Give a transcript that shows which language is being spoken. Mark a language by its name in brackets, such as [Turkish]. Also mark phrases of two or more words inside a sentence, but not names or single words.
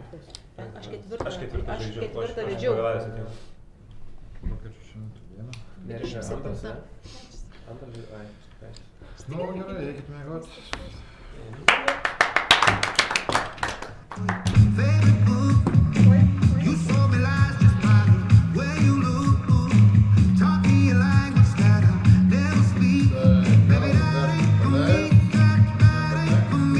[Lithuanian] taškus. Aš ketvirtą vedžiau. Vokiečių 101. Nereikia antras, ne? Antras, ai. Nu, gerai, eikit mėgot. [English] You saw me lies just by the way you look. Talking your language that I'll never speak. Baby, that ain't for me. That ain't for me.